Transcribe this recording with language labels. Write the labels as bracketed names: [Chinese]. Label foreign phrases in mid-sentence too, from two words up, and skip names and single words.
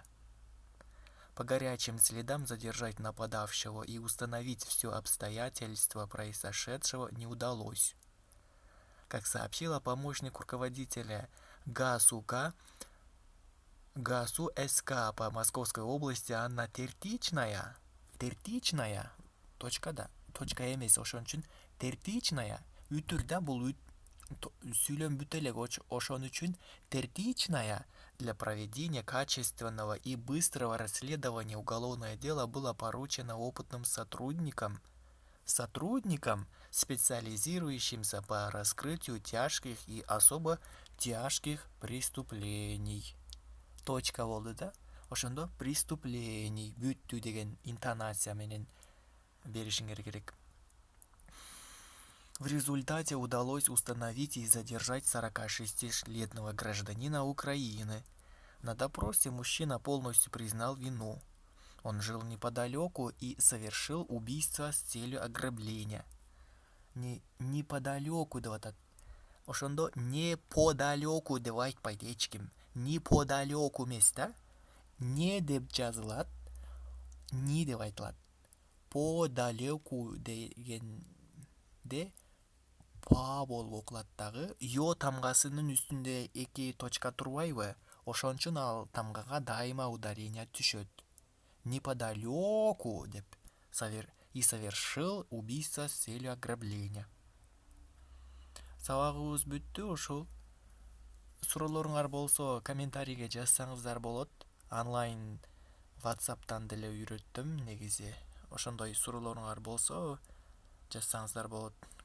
[Russian] По горячим следам задержать нападавшего и установить все обстоятельства произошедшего не удалось. Как сообщила помощник руководителя ГАСУ СК по Московской области Анна Тертичная, [Kyrgyz] точка да, точка эмес, ошон үчүн Тертичная, үтүр да, бул сүйлөм бүт элек, ошон үчүн Тертичная. [Russian] Для проведения качественного и быстрого расследования уголовное дело было поручено опытным сотрудникам, специализирующимся по раскрытию тяжких и особо тяжких преступлений. [Kyrgyz] Точка болду да, ошондо преступлений бүттү деген интонация менен беришиңер керек. [Russian] В результате удалось установить и задержать 46-летнего гражданина Украины. На допросе мужчина полностью признал вину. Он жил неподалеку и совершил убийство с целью ограбления. [Kyrgyz] Неподалеку деп атат. Ошондо неподалеку деп айтпайт эч ким. Неподалеку эмес да. Не деп жазылат, ни деп айтылат. Подалеку дегенде па болуп окулат дагы. Ё тамгасынын үстүндө эки точка турбайбы? Ошон үчүн ал тамгага дайыма ударение түшөт. [Russian] Неподалеку деп и совершил убийство с целью ограбления. [Kyrgyz] Сабагыбыз бүттү ушул. Суроолоруңар болсо комментарийге жазсаңыздар болот. Онлайн WhatsApp'тан деле үйрөттүм негизи. Ошондой суроолоруңар болсо жазсаңыздар болот.